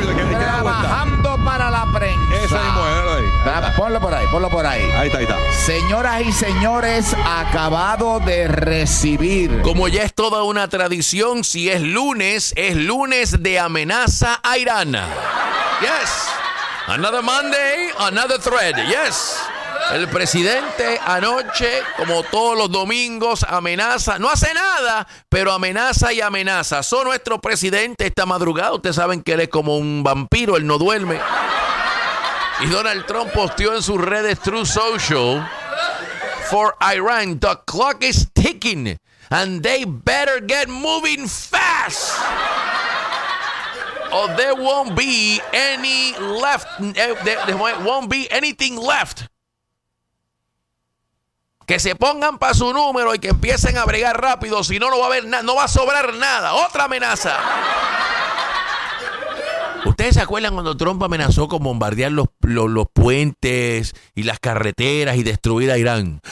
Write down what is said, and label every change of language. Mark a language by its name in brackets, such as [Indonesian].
[Spanish] Trabajando para la prensa. Esa es mujer. Ponlo por ahí. Ahí está. Señoras y señores, acabado de recibir. Como ya es toda una tradición, si es lunes, es lunes de amenaza a Irán. [English] Yes. Another Monday, another thread. Yes. [Spanish] El presidente anoche, como todos los domingos, amenaza. No hace nada, pero amenaza y amenaza. Son nuestro presidente esta madrugada. Ustedes saben que él es como un vampiro, él no duerme. Y Donald Trump posteó en sus redes True Social: [English] "For Iran, the clock is ticking and they better get moving fast or there won't be any left. There won't be anything left." [Spanish] Que se pongan para su número y que empiecen a bregar rápido, si no, no va a haber nada, no va a sobrar nada. Otra amenaza. ¿Ustedes se acuerdan cuando Trump amenazó con bombardear los puentes y las carreteras y destruir a Irán?